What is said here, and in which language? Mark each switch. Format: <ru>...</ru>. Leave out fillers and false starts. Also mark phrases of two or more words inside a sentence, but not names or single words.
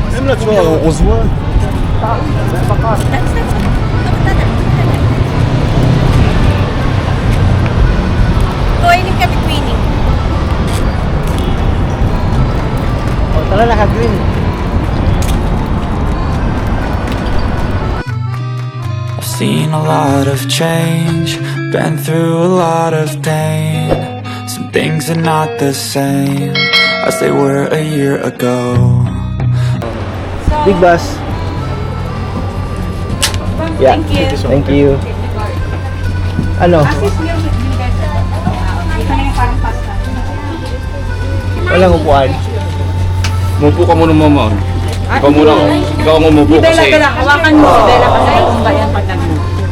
<fr>là, tu vois, on se voit.</fr> <tl>Twinning kami, twinning. O, tara, naka-green.</tl> <en>I've seen a lot of change, been through a lot of pain. Some things are not the same as they were a year ago. Big bus. Yeah. Thank you. Thank you.</en> <tl>Ano? Walang upuan. Mupo ka muna, mama. Ikaw muna. Ikaw ang umupo kasi. Hawakan mo si Bella kasi tumba yan pag nag-move.</tl>